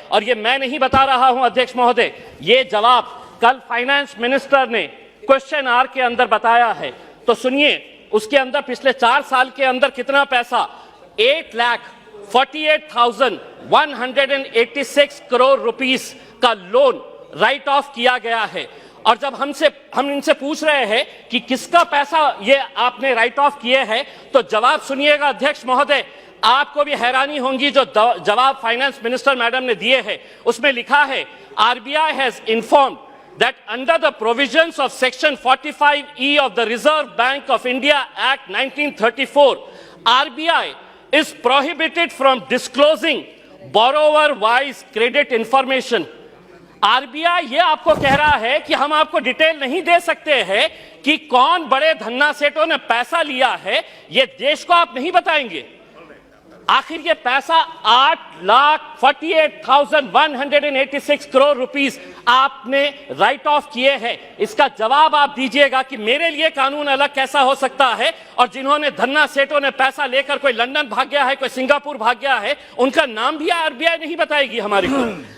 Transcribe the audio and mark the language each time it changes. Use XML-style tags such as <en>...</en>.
<hi>और ये मैं नहीं बता रहा हूं अध्यक्ष महोदय, ये जवाब कल फाइनेंस मिनिस्टर ने क्वेश्चन आवर के अंदर बताया है, तो सुनिए उसके अंदर पिछले 4 साल के अंदर कितना पैसा 8,48,186 करोड़ रुपीस का लोन राइट ऑफ किया गया है। और जब हम इनसे पूछ रहे हैं कि किसका पैसा ये आपने राइट ऑफ किए हैं, तो जवाब सुनिएगा अध्यक्ष महोदय, आपको भी हैरानी होगी जो जवाब फाइनेंस मिनिस्टर मैडम ने दिए हैं। उसमें लिखा है</hi> <en>RBI has informed that under the provisions of section 45E of the Reserve Bank of India Act 1934, RBI is prohibited from disclosing borrower-wise credit information.</en> <hi>RBI ये आपको कह रहा है कि हम आपको डिटेल नहीं दे सकते हैं कि कौन बड़े धन्ना सेठों ने पैसा लिया है, ये देश को आप नहीं बताएंगे। आखिर ये पैसा 8,48,186 करोड़ रुपीस आपने राइट ऑफ किए हैं, इसका जवाब आप दीजिएगा कि मेरे लिए कानून अलग कैसा हो सकता है और जिन्होंने धन्ना सेठों ने पैसा लेकर कोई लंदन भाग गया है, कोई सिंगापुर भाग गया है, उनका नाम भी RBI नहीं बताएगी हमारे को।</hi>